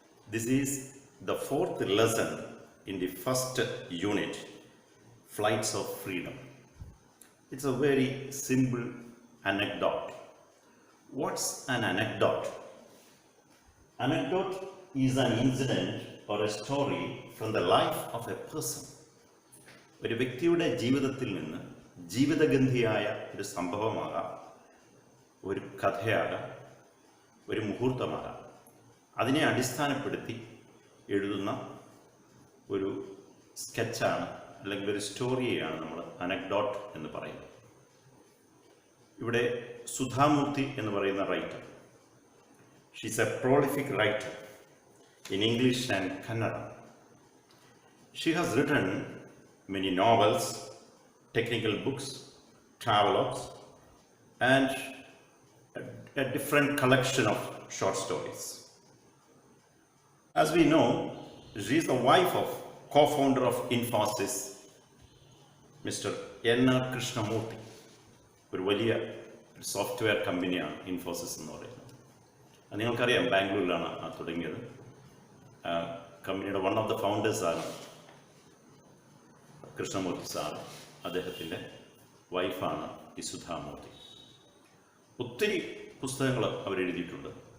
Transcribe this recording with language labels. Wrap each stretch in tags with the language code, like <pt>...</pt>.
<en>This is the fourth lesson in the first unit, Flights of Freedom. It's a very simple anecdote. What's an anecdote? Anecdote is an incident or a story from the life of a person.</en> <ml>ഒരു വ്യക്തിയുടെ ജീവിതത്തിൽ നിന്ന് ജീവിതഗന്ധിയായ ഒരു സംഭവമാകാം, ഒരു കഥയാകാം, ഒരു മുഹൂർത്തമാകാം. അതിനെ അടിസ്ഥാനപ്പെടുത്തി എഴുതുന്ന ഒരു സ്കെച്ചാണ് അല്ലെങ്കിൽ ഒരു സ്റ്റോറിയെയാണ് നമ്മൾ അനക്ഡോട്ട് എന്ന് പറയുന്നത്. ഇവിടെ സുധാമൂർത്തി എന്ന് പറയുന്ന writer,</ml> <en>She's A prolific writer in English and Kannada. She has written many novels, technical books, travelogues, and a different collection of short stories. As we know, she is the wife of co-founder of Infosys, Mr. N.R. Krishnamurthy.</en> <ml>ഒരു വലിയ software കമ്പനിയാണ് ഇൻഫോസിസ് എന്ന് പറയുന്നത്. അത് നിങ്ങൾക്കറിയാം, ബാംഗ്ലൂരിലാണ് തുടങ്ങിയത്. കമ്പനിയുടെ</ml> <en>one of the ഫൗണ്ടേഴ്സാണ്</en> <ml>Krishnamurthy sir. അദ്ദേഹത്തിൻ്റെ വൈഫാണ് ഈ സുധാമൂർത്തി. ഒത്തിരി പുസ്തകങ്ങൾ അവരെഴുതിയിട്ടുണ്ട്.</ml>